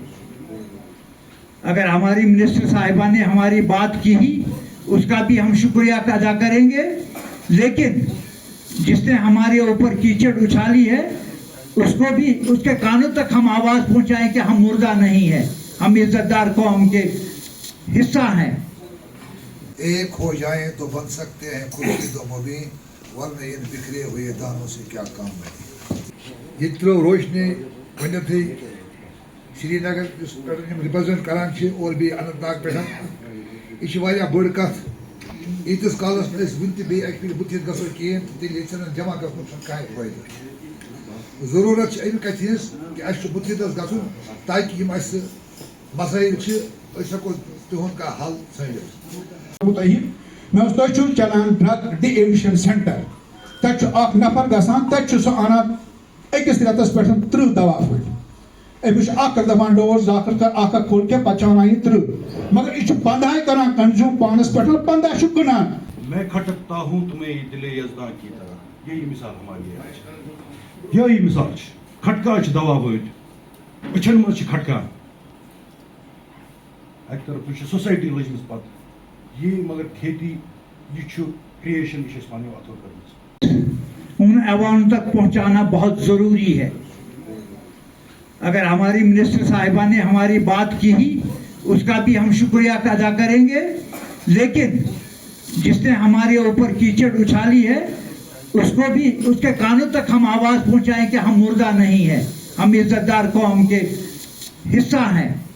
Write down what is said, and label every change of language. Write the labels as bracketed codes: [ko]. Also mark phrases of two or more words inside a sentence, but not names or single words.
[ur] اگر ہماری منسٹر صاحبہ نے ہماری بات کی ہی, اس کا بھی ہم شکریہ ادا کریں گے, لیکن جس نے ہمارے اوپر کیچڑ اچھالی ہے اس کو بھی, اس کے کانوں تک ہم آواز پہنچائیں کہ ہم مردہ نہیں ہیں, ہم عزت دار قوم کے حصہ ہیں. ایک ہو جائیں تو بن سکتے ہیں خود کی دو مبیں, ورنہ ان بکھرے ہوئے دانوں سے کیا کام بنے. [ks] یہ ترو روشنی گۄڈنیٚتھٕے سری نگر رِپرزنٹ کران چھِ اور بیٚیہِ اننت ناگ پٮ۪ٹھ. یہِ چھِ واریاہ بٔڑ کتھ. ییٖتِس کالس نہٕ أسۍ وُنہِ تہِ بیٚیہِ اکہِ پھِرِ بٕتھِتھ گژھو کِہیٖنۍ تہٕ تیٚلہِ ییٚتہِ چھنہٕ جمع گژھنُک چھُنہٕ کٕہۭنۍ فٲیدٕ. ضروٗرت چھِ اَمہِ کتھِ ہٕنٛز کہِ اَسہِ چھُ بٕتھِتھ حظ گژھُن تاکہِ یِم اَسہِ مسٲیِل چھِ أسۍ ہٮ۪کو تِہُنٛد کانٛہہ حل ژھٲنٛڈِتھ. مےٚ اوس تۄہہِ چھُو چلان [en] drug de-addiction centre, [ks] تتہِ چھُ اکھ نفر گژھان, تتہِ چھُ سُہ انان أکِس رٮ۪تس پٮ۪ٹھ 30 دوا پھٔلۍ. أمِس چھُ اکھ دپان ڈوز اکھ اکھ کھول کے پتہٕ چھُ ونان یہِ 30, مگر یہِ چھُ 15 کران کنزیوم پانس پٮ۪ٹھ, 15 چھُ کٕنان. [ur] میں کھٹکتا ہوں تمہیں دل یزداں کی طرح, یہی مثال ہماری ہے. یہی مثال [ks] کھٹکا دوا وٲلۍ أچھن منٛز چھِ کھٹکا, اکہِ طرفہٕ چھِ سوسایٹی لٔجمٕژ پتہٕ یہ, مگر کھیتی یہ چھُ کریشن, یہ چھِ أسۍ پننہِ وَتھو کٔرمٕژ. [ur] ان عوام تک پہنچانا بہت ضروری ہے. اگر ہماری منسٹر صاحبہ نے ہماری بات کی ہی, اس کا بھی ہم شکریہ ادا کریں گے, لیکن جس نے ہمارے اوپر کیچڑ اچھالی ہے اس کو بھی, اس کے کانوں تک ہم آواز پہنچائیں کہ ہم مردہ نہیں ہیں, ہم عزت دار قوم کے حصہ ہیں.